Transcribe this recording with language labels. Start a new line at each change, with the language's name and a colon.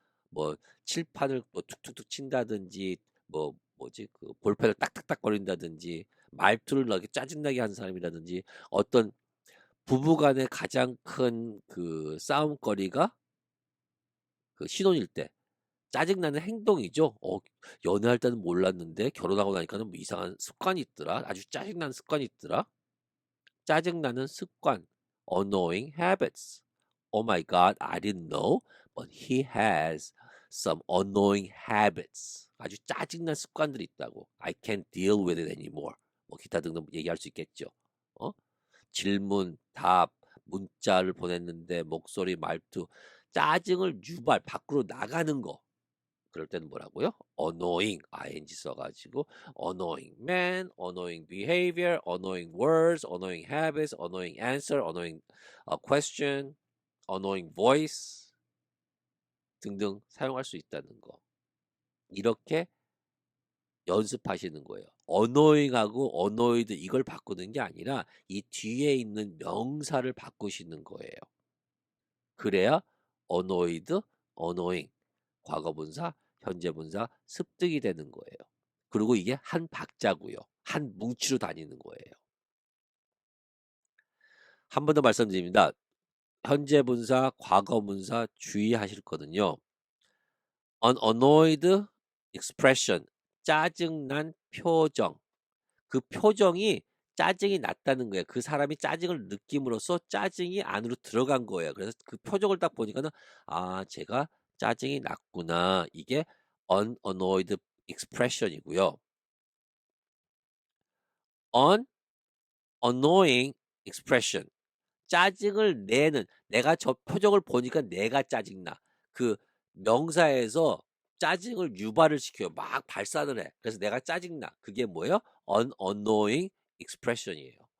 Korean: 뭐 칠판을 뭐 툭툭툭 친다든지 뭐 뭐지 그 볼펜을 딱딱딱 거린다든지 말투를 나게 짜증나게 하는 사람이라든지 어떤 부부간의 가장 큰 그 싸움거리가 그 신혼일 때 짜증나는 행동이죠. 연애할 때는 몰랐는데 결혼하고 나니까는 뭐 이상한 습관이 있더라. 아주 짜증나는 습관이 있더라. 짜증나는 습관.
English: annoying habits. Oh my God, I didn't know, but he has some annoying habits.
Korean: 아주 짜증난 습관들이 있다고.
English: I can't deal with it anymore.
Korean: 뭐 기타 등등 얘기할 수 있겠죠. 어? 질문, 답, 문자를 보냈는데 목소리, 말투, 짜증을 유발, 밖으로 나가는 거. 그럴 때는 뭐라고요?
English: annoying, ing
Korean: 써가지고
English: annoying man, annoying behavior, annoying words, annoying habits, annoying answer, annoying question, annoying voice
Korean: 등등 사용할 수 있다는 거. 이렇게 연습하시는 거예요. annoying하고 annoyed 이걸 바꾸는 게 아니라 이 뒤에 있는 명사를 바꾸시는 거예요. 그래야 annoyed, annoying, 과거분사, 현재분사 습득이 되는 거예요. 그리고 이게 한 박자고요. 한 뭉치로 다니는 거예요. 한 번 더 말씀드립니다. 현재분사, 과거분사 주의하실 거든요.
English: An annoyed expression,
Korean: 짜증난 표정. 그 표정이 짜증이 났다는 거예요. 그 사람이 짜증을 느낌으로써 짜증이 안으로 들어간 거예요. 그래서 그 표정을 딱 보니까는 아, 제가 짜증이 났구나. 이게 unannoyed expression이고요.
English: unannoying expression.
Korean: 짜증을 내는 내가 저 표정을 보니까 내가 짜증나. 그 명사에서 짜증을 유발을 시켜요. 막 발산을 해. 그래서 내가 짜증나. 그게 뭐예요? unannoying expression이에요.